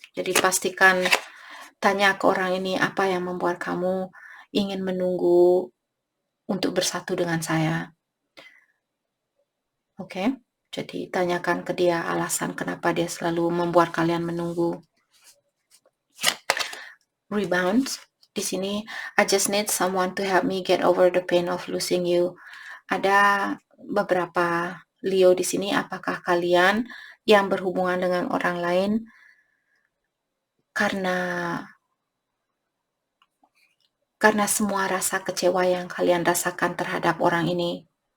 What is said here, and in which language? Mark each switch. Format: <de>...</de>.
<id>Jadi pastikan tanya ke orang ini apa yang membuat kamu ingin menunggu untuk bersatu dengan saya. Oke? Jadi tanyakan ke dia alasan kenapa dia selalu membuat kalian menunggu.</id> <en>Rebound.</en> <id>Di sini,</id> <en>I just need someone to help me get over the pain of losing you.</en> <id>Ada beberapa Leo di sini, apakah kalian yang berhubungan dengan orang lain karena semua rasa kecewa yang kalian rasakan terhadap orang ini.</id>